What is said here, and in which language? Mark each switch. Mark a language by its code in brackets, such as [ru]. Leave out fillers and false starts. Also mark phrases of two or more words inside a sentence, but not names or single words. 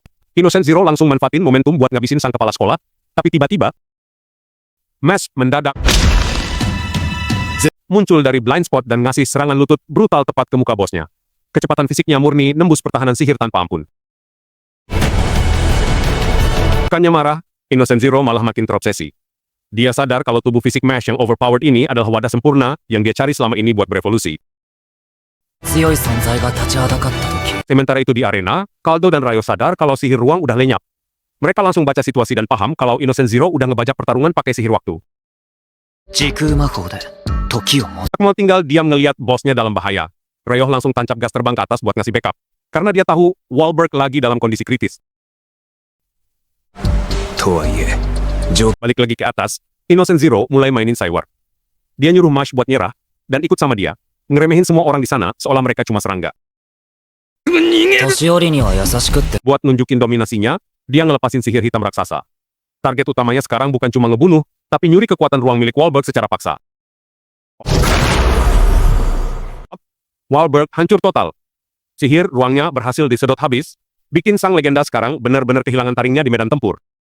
[id] Innocent Zero langsung manfaatin momentum buat ngabisin sang kepala sekolah, tapi tiba-tiba Mash mendadak muncul dari [en] blind spot [id] dan ngasih serangan lutut brutal tepat ke muka bosnya. Kecepatan fisiknya murni nembus pertahanan sihir tanpa ampun. Bukannya marah, Innocent Zero malah makin terobsesi. Dia sadar kalau tubuh fisik Mash yang overpowered ini adalah wadah sempurna yang dia cari selama ini buat berevolusi. [ja] 強い存在が立ちはだかった時、 [id] Sementara itu di arena, Kaldo dan Ryo sadar kalau sihir ruang udah lenyap. Mereka langsung baca situasi dan paham kalau Innocent Zero udah ngebajak pertarungan pakai sihir waktu. [ja] 時空魔法で時を戻 [id] Akmal tinggal diam ngeliat bosnya dalam bahaya. Ryo langsung tancap gas terbang ke atas buat ngasih backup. Karena dia tahu Wahlberg lagi dalam kondisi kritis. [ja] とはいえ、 [id] Balik lagi ke atas, Innocent Zero mulai mainin Cyber. Dia nyuruh Mash buat nyerah, dan ikut sama dia, ngeremehin semua orang di sana seolah mereka cuma serangga. [ja] 年寄りには優しくって [id] Buat nunjukin dominasinya, dia ngelepasin sihir hitam raksasa. Target utamanya sekarang bukan cuma ngebunuh, tapi nyuri kekuatan ruang milik Wahlberg secara paksa. Wahlberg hancur total. Sihir ruangnya berhasil disedot habis, bikin sang legenda sekarang benar-benar kehilangan taringnya di medan tempur.